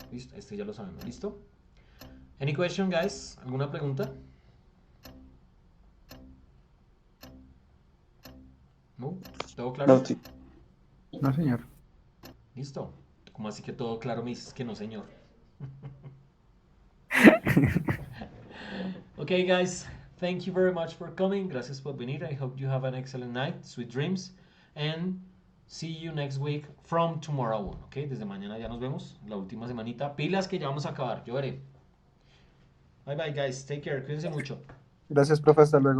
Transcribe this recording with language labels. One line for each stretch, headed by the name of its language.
Spanish: ¿Listo? Este ya lo sabemos. ¿Listo?
English: Any question, guys?
Spanish: ¿Alguna pregunta? ¿No? ¿Todo claro? No, sí. No, señor. Listo. ¿Cómo así que todo claro me dices que no, señor?
English: Okay, guys. Thank you very much for coming.
Spanish: Gracias por venir.
English: I hope you have an excellent night. Sweet dreams. And see you next week from tomorrow on.
Spanish: Okay, desde mañana ya nos vemos. La última semanita. Pilas que ya vamos a acabar. Yo veré.
English: Bye bye, guys. Take care.
Spanish: Cuídense mucho. Gracias, profe, hasta luego.